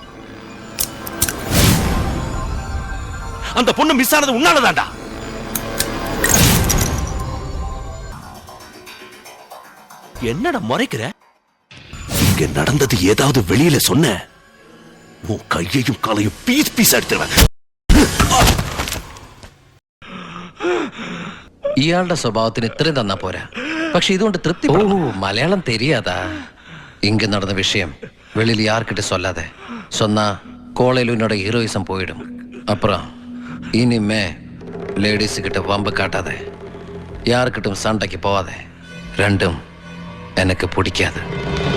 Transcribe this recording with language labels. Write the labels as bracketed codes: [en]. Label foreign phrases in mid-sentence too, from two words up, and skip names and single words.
[ta] அந்த பொண்ணு மிஸ் ஆனது உன்னாலதான்டா. என்னடா முறைக்கிற? இங்க நடந்தது ஏதாவது வெளியில சொன்ன உன் கையையும் காலையும் [en] piece piece [ta] எடுத்துருவேன். [ml] ഇയാളുടെ സ്വഭാവത്തിന് ഇത്രയും തന്നാ പോരാ. പക്ഷെ ഇതുകൊണ്ട് തൃപ്തി. ഓ, [ta] மலையாளம் தெரியாதா? இங்க நடந்த விஷயம் வெளியில யார்கிட்ட சொல்லாத. சொன்னா கோளையில உன்னோட ஹீரோயிசம் போயிடும். அப்புறம் இனிமே லேடிஸ் கிட்ட வம்பு காட்டாத, யாருக்கிட்டும் சண்டைக்கு போவாத. ரெண்டும் எனக்கு பிடிக்காது.